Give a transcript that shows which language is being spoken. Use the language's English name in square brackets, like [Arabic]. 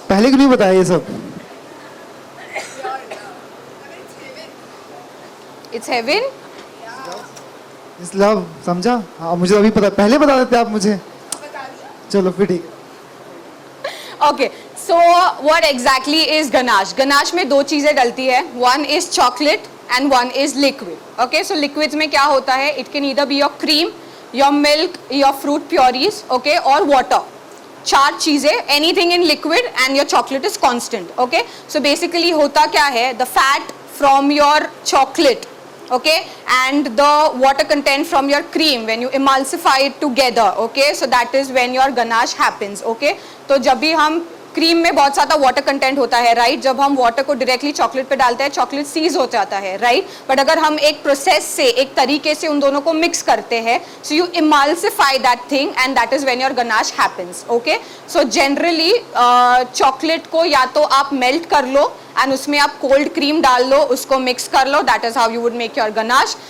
[Hindi] पहले क्यों नहीं बताया ये सब? [English] It's heaven. [Hindi] इस लव समझा? हाँ मुझे अभी पता, पहले बता देते आप मुझे. चलो फिर ठीक. [English] Okay. So what exactly is ganache? [Hindi] Ganache में दो चीजें डलती है. [English] One is chocolate and one is liquid. Okay. [Hindi] So liquids में क्या होता है? [English] It can either be your cream, your milk, your fruit purees, okay, or water. [Hindi] चार चीजें, [English] anything in liquid and your chocolate is constant. Okay. So basically [Hindi] होता क्या है? [English] The fat from your chocolate, okay, and the water content from your cream, when you emulsify it together, okay, so that is when your ganache happens. Okay. [Hindi] तो जब भी हम cream में बहुत ज़्यादा वाटर कंटेंट होता है, राइट. जब हम वाटर को डायरेक्टली चॉकलेट पे डालते हैं चॉकलेट सीज हो जाता है, राइट. बट अगर हम एक प्रोसेस से, एक तरीके से उन दोनों को मिक्स करते हैं, [English] So you emulsify that thing and that is when your ganache happens. [Hindi] Okay. So generally chocolate को या तो आप मेल्ट कर लो एंड उसमें आप कोल्ड क्रीम डाल लो, उसको मिक्स कर लो, [English] That is how you would make your ganache.